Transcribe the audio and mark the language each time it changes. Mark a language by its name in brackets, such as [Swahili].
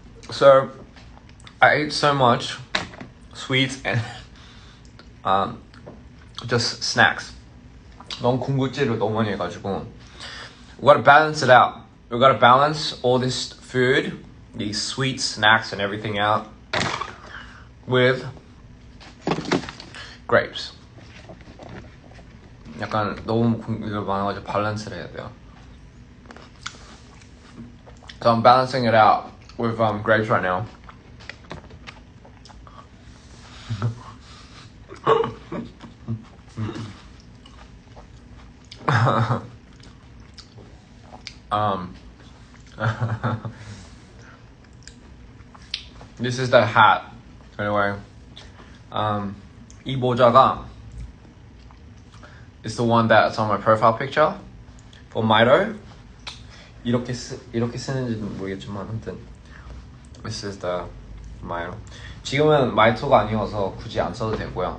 [English] So I ate so much sweets and just snacks. [Korean] 너무 군것질을 너무 많이 해가지고 [English] we gotta balance it out. We gotta balance all this food, these sweet snacks and everything out with grapes. [Korean] 약간 너무 이거 많아가지고 밸런스를 해야 돼요. [English] So I'm balancing it out with grapes right now. This is the hat. Anyway, [Korean] 이 모자가 [English] is the one that's on my profile picture for Mito. [Korean] 이렇게 쓰는지는 모르겠지만 아무튼 [English] this is the Mito. [Korean] 지금은 Mito가 아니어서 굳이 안 써도 되고요.